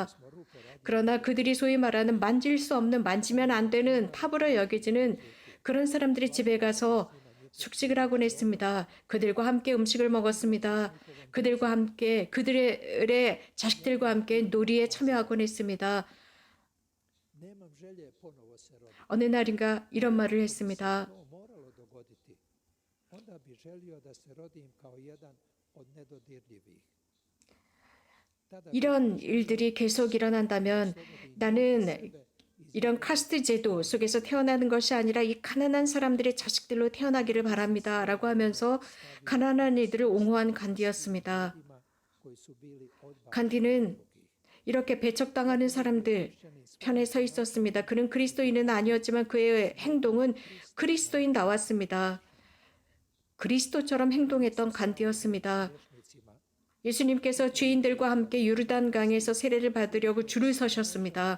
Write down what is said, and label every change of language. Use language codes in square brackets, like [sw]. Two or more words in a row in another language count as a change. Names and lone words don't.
[ko] 그러나 그들이 소위 말하는 만질 수 없는, 만지면 안 되는, 탑으로 여겨지는 그런 사람들이 집에 가서 숙식을 하곤 했습니다. 그들과 함께 음식을 먹었습니다. 그들과 함께, 그들의 자식들과 함께 놀이에 참여하곤 했습니다. [hr] Nemam želje ponovo se roditi. [ko] 어느 날인가 이런 말을 했습니다. [hr] To moralo dogoditi. Onda bi želio da se rodim kao jedan od nedodirljivih. [ko] 이런 일들이 계속 일어난다면 나는 이런 카스트 제도 속에서 태어나는 것이 아니라 이 가난한 사람들의 자식들로 태어나기를 바랍니다. 라고 하면서 가난한 이들을 옹호한 간디였습니다. [hr] Koji su bili odbačeni. [ko] 간디는 이렇게 배척당하는 사람들 편에 서 있었습니다. 그는 그리스도인은 아니었지만 그의 행동은 그리스도인 나왔습니다. 그리스도처럼 행동했던 간디였습니다. 예수님께서 죄인들과 함께 요르단강에서 세례를 받으려고 줄을 서셨습니다.